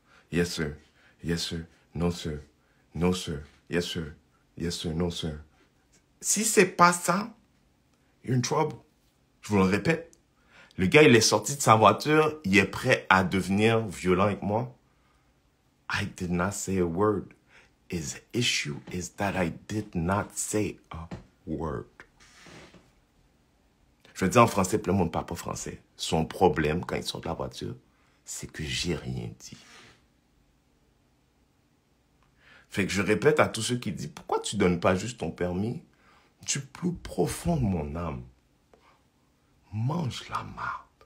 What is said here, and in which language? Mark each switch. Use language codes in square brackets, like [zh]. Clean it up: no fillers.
[en] Yes sir. Yes, sir. No, sir. No, sir. Yes, sir. Yes, sir. No, sir. [fr] Si c'est pas ça, [en] you're in trouble. [fr] Je vous le répète. Le gars, il est sorti de sa voiture, il est prêt à devenir violent avec moi. [en] I did not say a word. His issue is that I did not say a word. [fr] Je veux dire en français, plein de monde ne parle pas français. Son problème, quand ils sont de la voiture, c'est que j'ai rien dit. Fait que je répète à tous ceux qui disent, pourquoi tu donnes pas juste ton permis? Du plus profond de mon âme, mange la marde.